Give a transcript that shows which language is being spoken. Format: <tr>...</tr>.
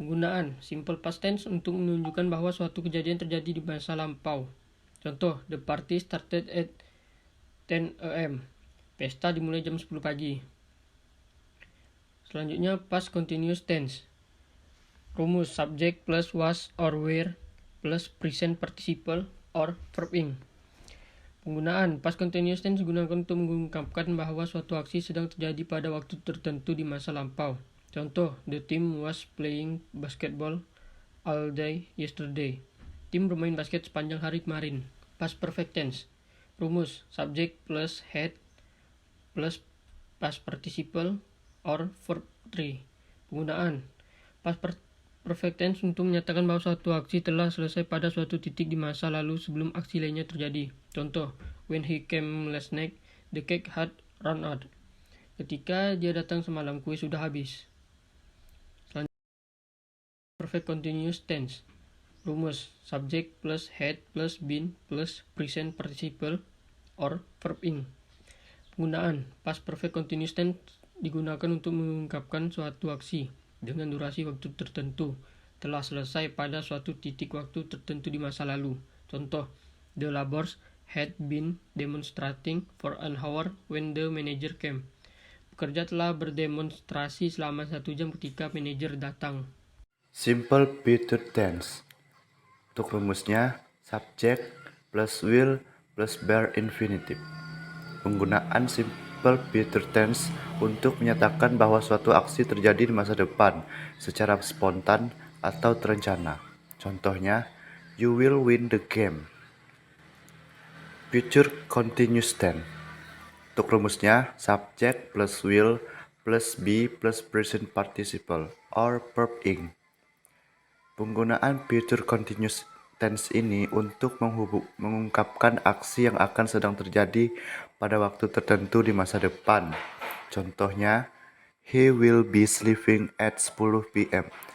<id>Penggunaan simple past tense untuk menunjukkan bahwa suatu kejadian terjadi di masa lampau. Contoh,</id> <en>the party started at 10 a.m.</en> <id>Pesta dimulai jam 10 pagi. Selanjutnya, past continuous tense. Rumus</id> <en>subject plus was or were plus present participle or verb ing.</en> <id>Penggunaan past continuous tense digunakan untuk mengungkapkan bahwa suatu aksi sedang terjadi pada waktu tertentu di masa lampau. Contoh,</id> <en>the team was playing basketball all day yesterday.</en> <id>Tim bermain basket sepanjang hari kemarin.</id> <en>Past perfect tense.</en> <id>Rumus</id> <en>subject plus had plus past participle or verb 3.</en> <id>Penggunaan past perfect tense untuk menyatakan bahwa suatu aksi telah selesai pada suatu titik di masa lalu sebelum aksi lainnya terjadi. Contoh,</id> <en>when he came last night, the cake had run out.</en> <id>Ketika dia datang semalam, kue sudah habis. Perfect continuous tense. Rumus</id> <en>subject plus had plus been plus present participle or verb ing.</en> <id>Penggunaan past perfect continuous tense digunakan untuk mengungkapkan suatu aksi dengan durasi waktu tertentu telah selesai pada suatu titik waktu tertentu di masa lalu. Contoh,</id> <en>the laborers had been demonstrating for an hour when the manager came.</en> <id>Pekerja telah berdemonstrasi selama 1 jam ketika manajer datang.</id> <en>Simple future tense.</en> <id>Untuk rumusnya,</id> <en>subject plus will plus bare infinitive.</en> <id>Penggunaan simple future tense untuk menyatakan bahwa suatu aksi terjadi di masa depan secara spontan atau terencana. Contohnya,</id> <en>you will win the game. Future continuous tense.</en> <id>Untuk rumusnya,</id> <en>subject plus will plus be plus present participle or verb ing.</en> <id>Penggunaan future continuous tense ini untuk mengungkapkan aksi yang akan sedang terjadi pada waktu tertentu di masa depan. Contohnya,</id> <en>he will be sleeping at 10 p.m.</en>